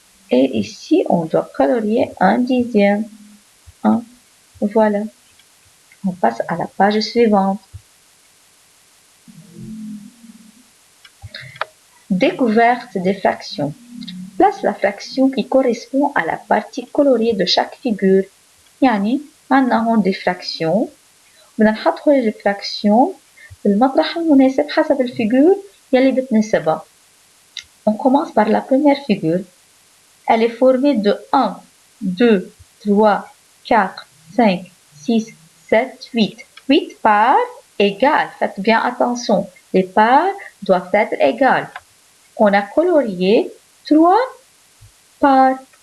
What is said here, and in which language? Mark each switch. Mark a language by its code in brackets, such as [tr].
[fr] Et ici, on doit colorier 1 dixième. 1. Voilà. On passe à la page suivante. Découverte des fractions. Place la fraction qui correspond à la partie coloriée de chaque figure. [ar] يعني عندنا هون [fr] des fractions. [ar] بدنا نحط هول الفراكسيون بالمطرح المناسب حسب الفيجور يلي بتناسبها. [fr] On commence par la première figure. Elle est formée de 1, 2, 3, 4, 5, 6, 7, 8. 8 parts égales. Faites bien attention. Les parts doivent être égales. On a colorié 3 parts.